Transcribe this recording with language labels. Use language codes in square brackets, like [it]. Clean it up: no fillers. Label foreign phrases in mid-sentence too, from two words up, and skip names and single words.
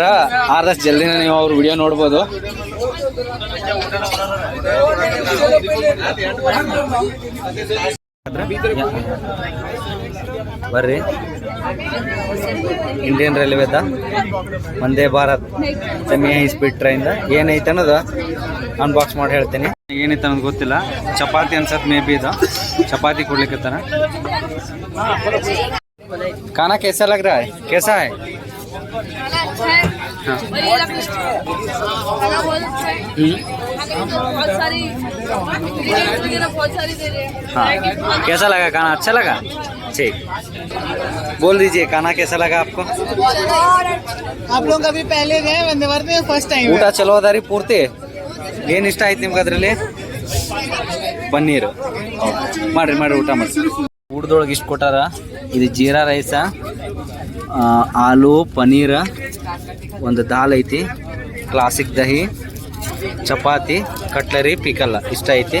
[kn] ಆದಷ್ಟು ಜಲ್ದಿನ ನೀವು ಅವ್ರ ವಿಡಿಯೋ ನೋಡ್ಬೋದು. ಬರ್ರಿ ಇಂಡಿಯನ್ ರೈಲ್ವೇದ ವಂದೇ ಭಾರತ್ [en] semi high speed train [kn] ಏನೈತೆ ಅನ್ನೋದು ಅನ್ಬಾಕ್ಸ್ ಮಾಡಿ ಹೇಳ್ತೀನಿ. ಏನೈತೆ ಅನ್ನೋದು ಗೊತ್ತಿಲ್ಲ. ಚಪಾತಿ ಅನ್ಸತ್ [en] may be [kn] ಇದು. ಚಪಾತಿ ಕೊಡ್ಲಿಕ್ಕೆ [hi] खाना कैसा लग रहा है? कैसा है? खाना अच्छा है, खाना बहुत अच्छा है, बहुत सारी ingredients वगैरह बहुत सारी दे रहे हैं। हाँ, कैसा लगा खाना? अच्छा लगा? ठीक, बोल दीजिए खाना कैसा लगा आपको? आप लोग अभी पहले गए वंदे भारत में, [en] first time [kn] ಊಟ ಚಲೋ ಅದಾರಿ ಪೂರ್ತಿ? ಏನು ಇಷ್ಟ ಆಯ್ತು ನಿಮ್ಗೆ ಅದರಲ್ಲಿ? ಪನ್ನೀರು ಮಾಡ್ರಿ ಊಟ ಮಾಡಿ. ಊಟದೊಳಗೆ ಇಷ್ಟು ಕೊಟ್ಟಾರ. ಇದು ಜೀರಾ ರೈಸ, ಆಲೂ ಪನ್ನೀರ, ಒಂದು ದಾಲ್ ಐತಿ, ಕ್ಲಾಸಿಕ್ ದಹಿ, ಚಪಾತಿ, ಕಟ್ಲರಿ, ಪಿಕಲ್ಲ ಇಷ್ಟ ಐತಿ.